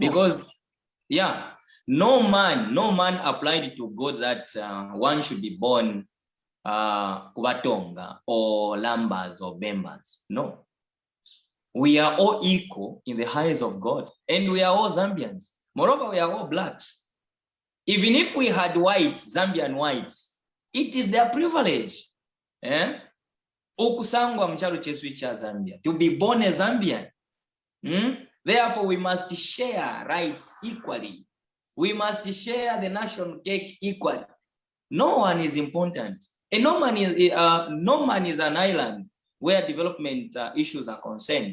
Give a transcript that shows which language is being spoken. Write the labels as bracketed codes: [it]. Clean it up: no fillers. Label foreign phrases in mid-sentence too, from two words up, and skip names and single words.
[en] Because, yeah, no man applied to God that one should be born Kubatonga or Lambas or Bembas. No. We are all equal in the eyes of God, and we are all Zambians. Moreover, we are all blacks. Even if we had whites, Zambian whites, it is their privilege. [bem] Okusangwa mcharu chesu cha Zambia, [en] to be born a Zambian. Therefore, we must share rights equally. We must share the national cake equally. No one is important. And no man is an island where development issues are concerned.